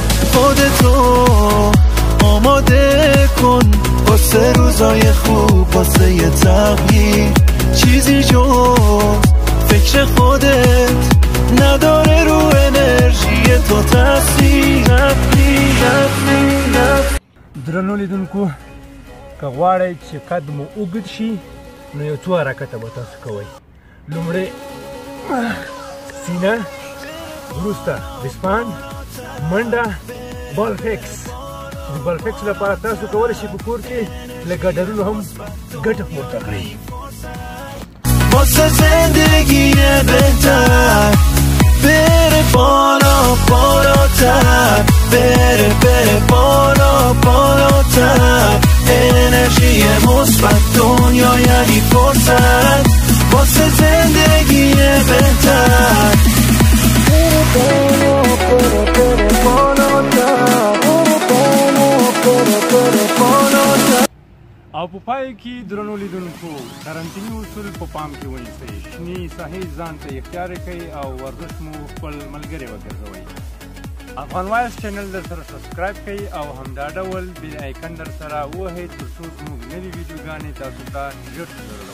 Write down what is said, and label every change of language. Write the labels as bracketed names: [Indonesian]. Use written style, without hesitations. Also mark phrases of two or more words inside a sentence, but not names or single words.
[Persian] خودتو آماده کن واسه روزای خوب، واسه یه تغییر. چیزی جز فکر خودت نداره رو انرژی تو تاثیر. [Pashto] درنو لیدونکو، که غواړئ چې قد مو اوږد شي نو یو څو حرکته به تاسو کوئ. لومړی سینه، وروسته ریسپاند، منډه، بال فکس. د بال فکس لپاره تاسو کولی شئ په کور کې له ګډرونو هم ګټه پورته کړئ. [Persian] واسه زندگی بهتر بره بالا بالاتر، بره بالا بالاتر. انرژی مثبت دنیا یعنی فرصت واسه زندگی بهتر. بره بالاتر، بره بالاتر. [Pashto] او په پای کې درنو لیدونکو، کرنټیني اصول په پام کې ونیسئ. شنې ساحې ځان ته اختیار کړئ او ورزش مو خپل ملګری وګرځوئ. افغان وایس چینل در سره سبسکرایب کړئ او همدا ډول [English] bell icon [Pashto] در سره ووهئ تر څو زموږ نوې ویډیوګانې تاسو ته ژر ورسیږي.